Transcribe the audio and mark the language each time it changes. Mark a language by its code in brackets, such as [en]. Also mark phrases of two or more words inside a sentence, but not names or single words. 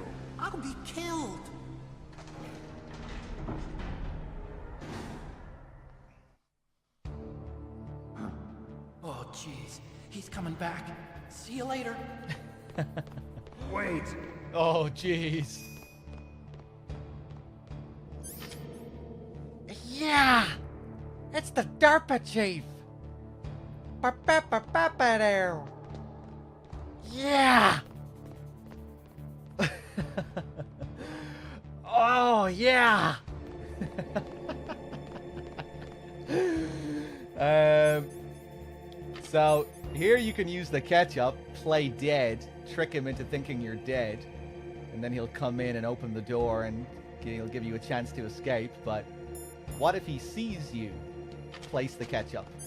[en] I'll be killed. Oh, jeez. He's coming back. See you later. Wait. Oh, jeez. Yeah! It's the DARPA chief! Ba-ba-ba-ba-ba-dow. Yeah! Oh, yeah! So, here you can use the ketchup, play dead, trick him into thinking you're dead, and then he'll come in and open the door and he'll give you a chance to escape, but what if he sees you place the ketchup?